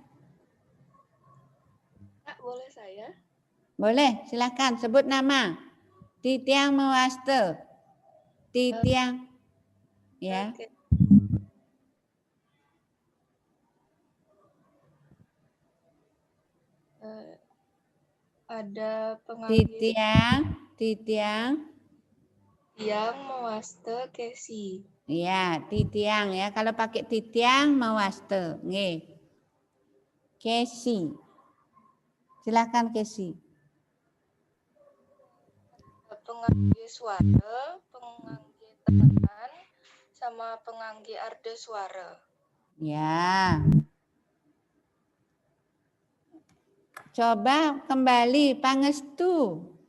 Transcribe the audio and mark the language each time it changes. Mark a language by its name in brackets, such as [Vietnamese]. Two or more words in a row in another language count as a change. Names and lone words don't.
[Indonesian] Boleh saya? Boleh, silakan sebut nama. [Balinese] Titiang mewaste. Titiang. [Indonesian] Ya. Oke. Ada pengangge [Balinese] Titiang. [Indonesian] yang mewaste kesi. Iya, titiang ya. Kalau pakai [Balinese] titiang mewaste. [Indonesian] Nggih. Kesi. Silakan Kesi. Pengangge suara, pengangge tekanan, sama pengangge arda suara. Ya. Coba kembali Pangestu.